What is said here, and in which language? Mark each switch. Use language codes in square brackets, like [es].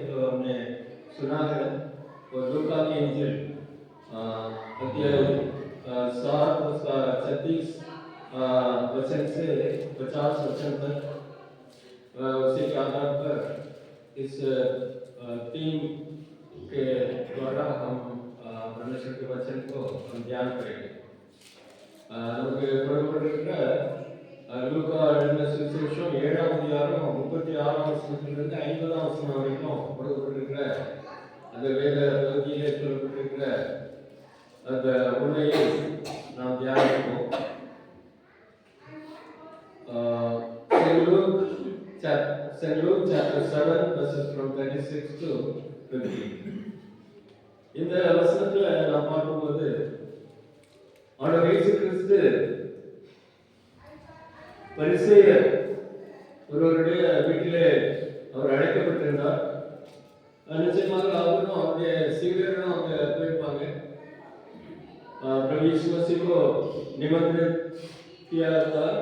[hi] तो हमने सुना है वो लूका की इंजिल अध्याय 7 उसका 36 वचन से 50 वचन तक, उसी के आधार पर इस टीम के द्वारा हम परमेश्वर के वचन को हम ध्यान करेंगे. [ta] நமக்கு கொடுக்கப்பட்டிருக்கிற லூக்கா எழுதின சுவிசேஷம் 7ஆம் அதிகாரம் 36ஆம் வசனத்திலிருந்து 50ஆம் வசனம் வரைக்கும் கொடுக்கப்பட்டிருக்கிற அந்த வேத பகுதியிலே சொல்லப்பட்டிருக்கிற அந்த உண்மையை நாம் தியானிப்போம். [en] St. Luke chapter 7 verses from 36 to 50. [ta] இந்த வசனத்துல நாம் பார்க்கும்போது ஆண்டவர் இயேசு கிறிஸ்து பரிசேயர் ஒருவருடைய வீட்டிலே அவர் அழைக்கப்பட்டிருந்தார். நிச்சயமாக அவரும் அவருடைய சீடர்களும் அவங்க போயிருப்பாங்க. [hi] प्रभु यीशु मसीह को निमंत्रित किया था।